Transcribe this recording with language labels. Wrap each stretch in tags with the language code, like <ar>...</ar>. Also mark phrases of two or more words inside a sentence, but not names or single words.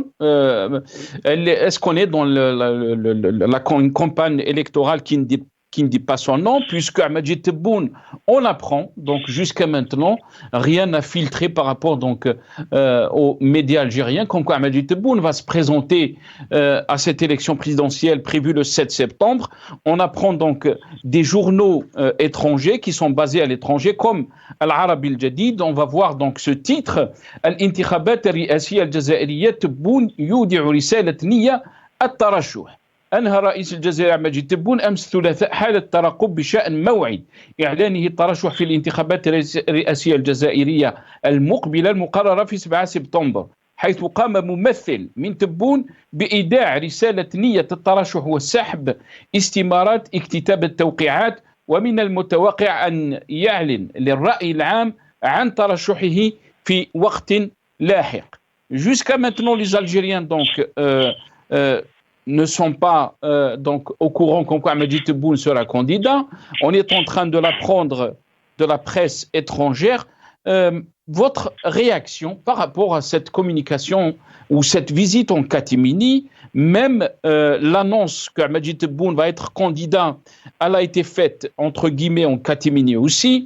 <fr>Est-ce qu'on est dans une campagne électorale qui ne dit pas son nom, puisque Ahmed Tebboune, on apprend, donc jusqu'à maintenant, rien n'a filtré par rapport donc aux médias algériens, comme quoi Ahmed Tebboune va se présenter à cette élection présidentielle prévue le 7 septembre. On apprend donc des journaux étrangers qui sont basés à l'étranger, comme Al-Arabi Al-Jadid. On va voir donc ce titre,</fr> <ar>الانتخابات الرئاسية الجزائرية تبون يودع رسالة نية الترشح. أنهى رئيس الجزائر مجيد تبون أمس الثلاثاء حالة ترقب بشأن موعد إعلانه الترشح في الانتخابات الرئاسية الجزائرية المقبلة المقررة في 7 سبتمبر، حيث قام ممثل من تبون بإيداع رسالة نية الترشح وسحب استمارات اكتتاب التوقيعات، ومن المتوقع أن يعلن للرأي العام عن ترشحه في وقت لاحق.</ar> <fr>Jusqu'à maintenant, les Algériens ne sont pas au courant qu'on Ahmed Tebboune sera candidat. On est en train de l'apprendre de la presse étrangère. Votre réaction par rapport à cette communication ou cette visite en catimini, même l'annonce qu'Ahmed Tebboune va être candidat, elle a été faite entre guillemets en catimini aussi.</fr>